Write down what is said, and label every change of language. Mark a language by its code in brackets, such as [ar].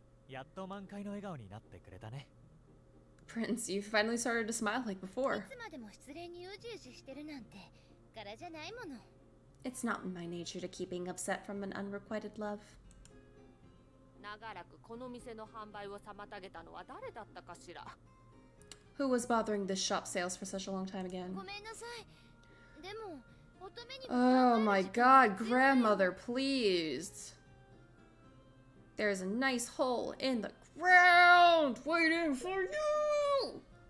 [ja] やっと満開の笑顔になってくれたね。 [en] Prince, you finally started to smile like [ja] い [en] before. [ja] つまでも失恋にうじうじしてるなんて柄じゃないもの。 [en] It's not in my nature to keep being upset from an unrequited love. [ja] 長らくこの店の販売を妨げたのは誰だったかしら。 [en] Who was bothering this shop sales for such a long time again? [ja] ごめんなさい。でも乙女に [en] Oh my god, grandmother, please. There's a nice hole in the ground waiting for you.